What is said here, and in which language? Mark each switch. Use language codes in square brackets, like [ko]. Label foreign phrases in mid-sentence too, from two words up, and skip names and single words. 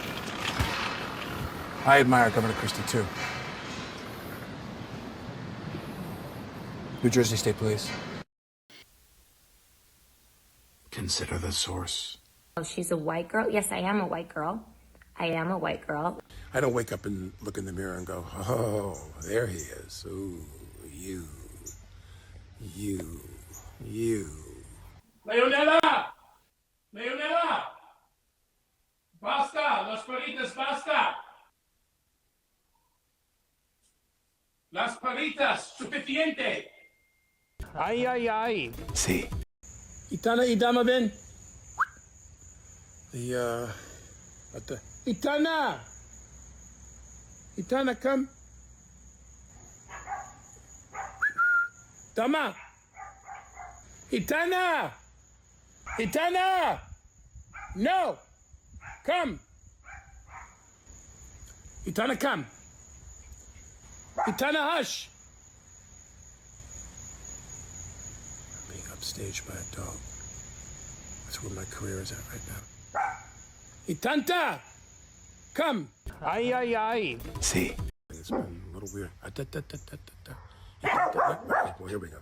[en] I admire Governor Christie, too. New Jersey State Police. Consider the source. Oh, she's a white girl? Yes, I am a white girl. I am a white girl. I don't wake up and look in the mirror and go, oh, there he is. Ooh, you. Leonela! [es] Leonela! Basta! Las palitas, basta! Las palitas, suficiente! Ay, ay, ay. [en] See. Itana idama ben? Itana! Itana, come. Dama! Itana! Itana! No! Come! Itana, come! Itana, hush! Being upstaged by a dog. That's where my career is at right now. Itanta! Come! [es] Ay, ay, ay. [en] See. It's been a little weird. Well, here we go.